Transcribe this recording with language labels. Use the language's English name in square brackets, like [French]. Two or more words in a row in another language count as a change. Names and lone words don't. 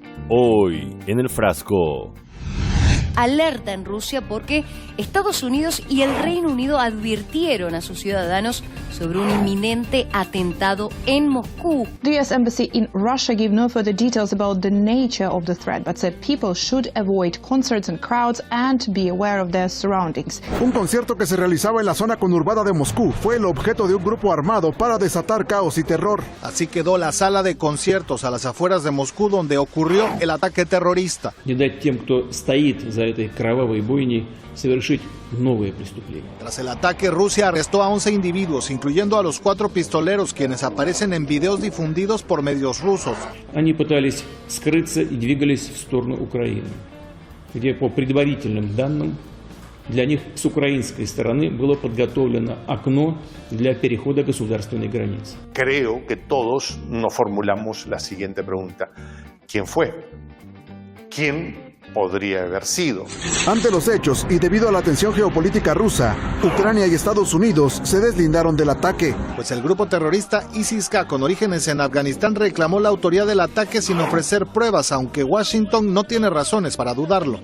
[Spanish] Hoy en el frasco. Alerta en Rusia porque Estados Unidos y el Reino Unido advirtieron a sus ciudadanos sobre un inminente atentado en Moscú. [English] The U.S. Embassy in Russia gave no further details about the nature of the threat, but said people should avoid concerts and crowds and be aware of their surroundings. [Spanish] Un concierto que se realizaba en la zona conurbada de Moscú fue el objeto de un grupo armado para desatar caos y terror. Así quedó la sala de conciertos a las afueras de Moscú donde ocurrió el ataque terrorista. [Russian] Не дать тем, кто стоит за этой кровавой бойней, совершить новые преступления. [Spanish] Tras el ataque, Rusia arrestó a 11 individuos, incluyendo a los 4 pistoleros, quienes aparecen en videos difundidos por medios rusos. [Russian] Они пытались скрыться и двигались в сторону Украины, где по предварительным данным для них с украинской стороны было подготовлено окно для перехода государственной границы. [Spanish] Creo que todos nos formulamos la siguiente pregunta: ¿quién fue? ¿Quién podría haber sido? Ante los hechos y debido a la tensión geopolítica rusa, Ucrania y Estados Unidos se deslindaron del ataque. Pues el grupo terrorista ISIS-K, con orígenes en Afganistán, reclamó la autoría del ataque sin ofrecer pruebas, aunque Washington no tiene razones para dudarlo.